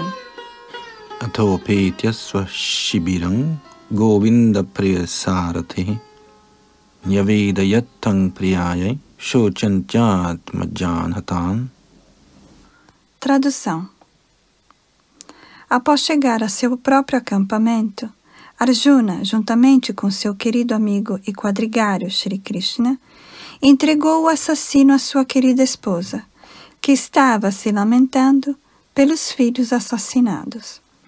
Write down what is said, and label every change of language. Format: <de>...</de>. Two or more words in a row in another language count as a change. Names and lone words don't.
<sa>अथोपेत्यस्व शिबिरं गोविन्द प्रियसारथिः न्यवेदयत्तं प्रियायै शोचन्त्यात्मजान्हतान्.</sa> <pt>Tradução. Após chegar a seu próprio acampamento, Arjuna, juntamente com seu querido amigo e quadrigário Shri Krishna, entregou o assassino à sua querida esposa, que estava se lamentando pelos filhos assassinados.</pt>